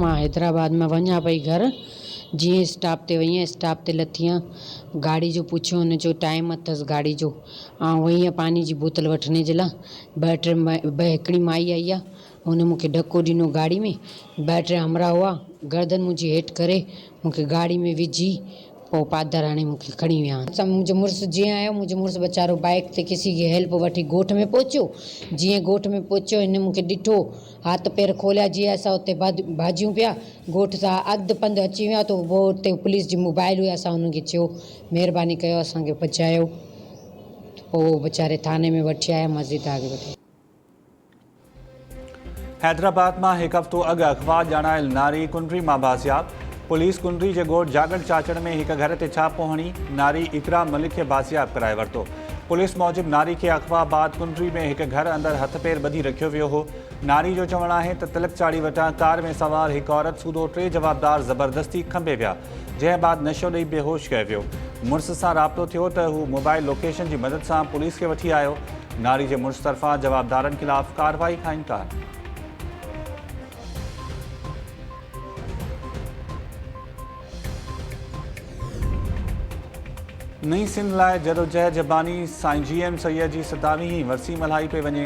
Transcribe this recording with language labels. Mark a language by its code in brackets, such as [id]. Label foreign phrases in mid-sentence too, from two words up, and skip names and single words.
[sd] मां हैदराबाद में वञा पई घर, जीअं स्टॉप ते वई आहियां, स्टॉप ते लथी आहियां, गाड़ी जो पुछियो, हुनजो टाइम अथसि गाड़ी जो, ऐं वई आहियां पानी जी बोतल वठण जे लाइ। हिकिड़ी माई आई आहे, हुन मूंखे धको ॾिनो गाड़ी में, ॿ टे हमरा हुआ, गर्दन मुंहिंजी हेठि करे मूंखे गाड़ी में विझी, पोइ पादर हाणे मूंखे खणी विया। मुंहिंजो मुड़ुसु जीअं आयो, मुंहिंजो मुड़ुसु वीचारो बाइक ते [ur] کسی کی [sd] हेल्प वठी ॻोठ में पहुचियो। जीअं ॻोठ में पहुचियो, हिन मूंखे ॾिठो, हथ पेर खोलिया, जीअं असां उते भाॼियूं पिया, ॻोठ सां अधु पंधु अची विया, त पोइ उते पुलिस जी मोबाइल हुई, असां हुनखे चयो, महिरबानी कयो असांखे बचायो, पोइ वीचारे थाने में वठी आया, मस्जिद आगे वठी। हैदराबाद में एक हफ़्तो अॻु अख़बार ॼाणायल नारी कुंडरी मां बाज़ियाब। पुलिस कुंडरी के ॻोठ जागड़ चाचड़ में एक घर ते छापो हणी नारी इकराम मलिक के बाज़ियाब कराए वरितो। पुलिस मूजिब नारी के अख़बाबाद कुंडरी में एक घर अंदर हथ पेर ॿधी रखियो वियो हो। नारी जो चवणु आहे त तिलक चाड़ी वटां कार में सवार एक औरत सूदो 3 जवाबदार ज़बरदस्ती खंबे विया, जंहिं बाद नशो ॾेई बेहोश कयो वियो। मुड़ुस सां राब्तो थियो त हू मोबाइल लोकेशन [ur] کی مدد سے [sd] पुलिस के वठी आयो। नारी के मुड़ुस तरफ़ां जवाबदारनि खिलाफ़ कार्रवाई खां इनकार। नई सिंध लाइ जदोजहद जबानी साईं GM सैयद जी 27वीं वरसी मल्हाई पे वञे।